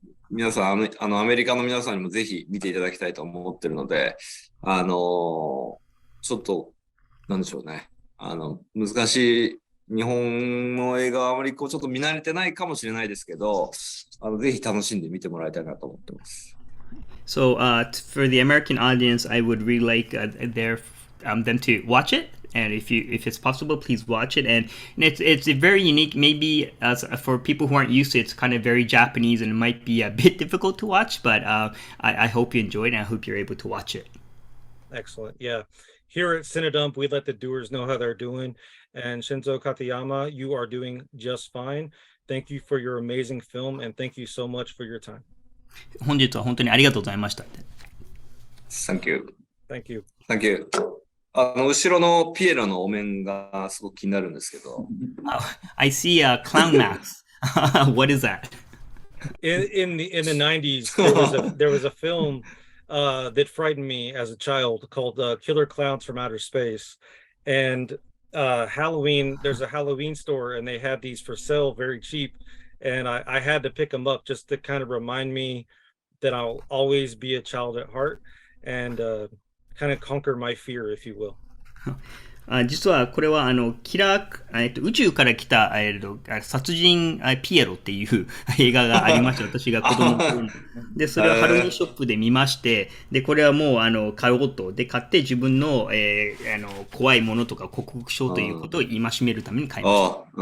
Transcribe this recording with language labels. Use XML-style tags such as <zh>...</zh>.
<ja>皆さん、アメリカの皆さんにもぜひ見ていただきたいと思ってるので、ちょっと、なんでしょうね。難しい日本の映画はあまりちょっと見慣れてないかもしれないですけど、ぜひ楽しんで見てもらいたいなと思ってます。</ja> <en>So, for the American audience, I would really like them to watch it. And if it's possible, please watch it. And it's very unique. Maybe for people who aren't used to it, it's kind of very Japanese and it might be a bit difficult to watch. But I hope you enjoyed it and I hope you're able to watch it. Excellent. Yeah. Here at CineDump, we let the doers know how they're doing. And Shinzô Katayama, you are doing just fine. Thank you for your amazing film and thank you so much for your time.</en> <ja>本日は本当にありがとうございました。</ja> <en>Thank you. Thank you. Thank you.</en> <ja>後ろのピエロのお面がすごく気になるんですけど。</ja> <en>I see a clown mask. What is that? In the 90s, there was a film that frightened me as a child called Killer Clowns from Outer Space. And Halloween, there's a Halloween store and they had these for sale very cheap. And I had to pick them up just to kind of remind me that I'll always be a child at heart and kind of conquer my fear, if you will.</en> <ja>実はこれは宇宙から来た、殺人ピエロっていう映画がありまして私が子供の頃にでそれをハロウィンショップで見ましてでこれはもう買おうとで買って自分の、怖いものとか克服しようということを戒めるために買いました。</ja>